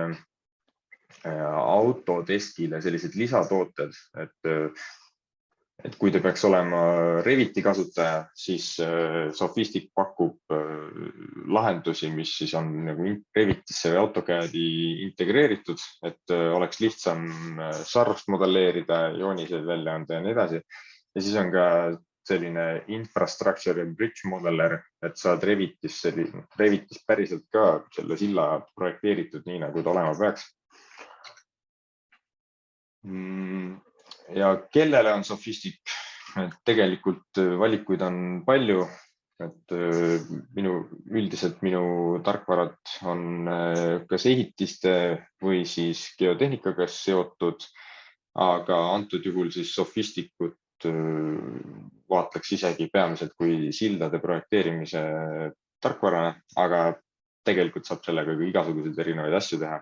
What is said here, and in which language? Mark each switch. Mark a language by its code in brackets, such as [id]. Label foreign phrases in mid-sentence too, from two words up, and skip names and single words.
[et] autodeskile sellised lisatooted, et kui te peaks olema Reviti kasutaja, siis Sophistic pakub lahendusi, mis siis on nagu Revitisse või AutoCAD-i integreeritud, et oleks lihtsam sarvust modelleerida, jooniseid välja anda ja nii edasi. Ja siis on ka selline [en] infrastructure and bridge modeler, [et] et saad Revitis päriselt ka selle silla projekteeritud nii, nagu ta olema peaks. Ja kellele on Sophistic? Tegelikult valikuid on palju, et üldiselt minu tarkvarad on kas ehitiste või siis geotehnikaga seotud, aga antud juhul siis Sophisticut vaatleks isegi peamiselt kui sildade projekteerimise tarkvarana, aga tegelikult saab sellega ka igasuguseid erinevaid asju teha.